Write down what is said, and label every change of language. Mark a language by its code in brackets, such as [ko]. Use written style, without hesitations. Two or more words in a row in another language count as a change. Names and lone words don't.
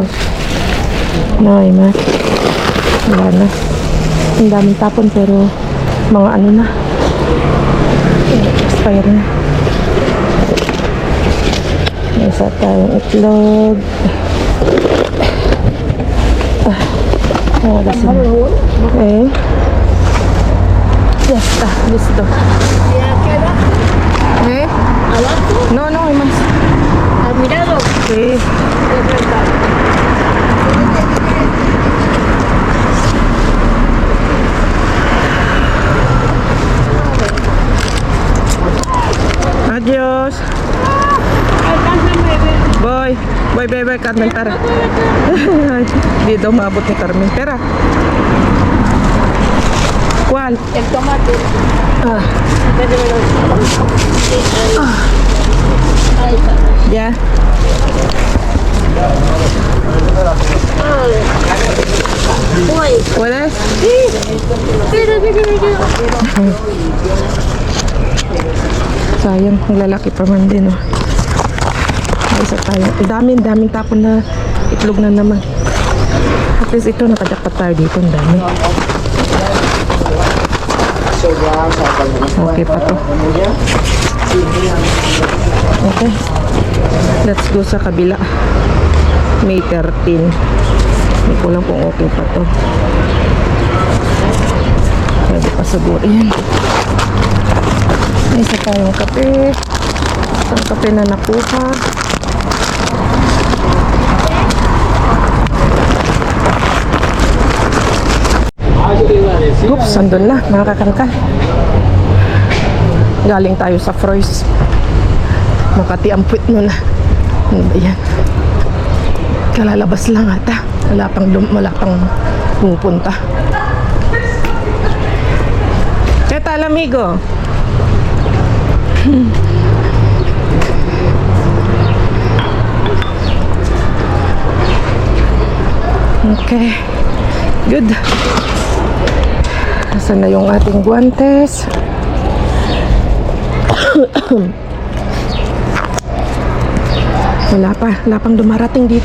[tl] No, ma. Wala na. Ang daming tapon pero mga ano na. Expire na. May isa tayong itlog. Oras na. [es] Okay. Ya está, listo. Ya queda. ¿Eh? Abajo. No, no, hay más. Al mirado. Sí. De verdad. Adiós. [tl] Boy. Boy, Carmen, tara. Di daw maabot ni Carmen. Tara. [es] ¿Cuál? El tomate. Ah, Ahí está. ya. Uy. ¿Puedes? Mira. [tl] Sayang, ang lalaki pa man din, oh. Ay, isa tayo. Daming tapon na itlog na naman. [en] At least [tl] ito, nakajakpat tayo dito. Ang dami. Okay pa to. Okay. [en] Let's go [tl] sa kabila. May 13. Hindi ko lang kung okay pa to. Pwede pa siguro yan. May isa tayong kape. Isang kape na nakuha. Oops, andun na, mga kakalkal. Galing tayo sa Froys. Makati ang puwit nun na. Ayan. Kalalabas lang ata. Wala pang pupunta. [es] ¿Qué tal, amigo? Okay. Good. [tl] Nasaan na yung ating guantes? Wala pang dumarating dito.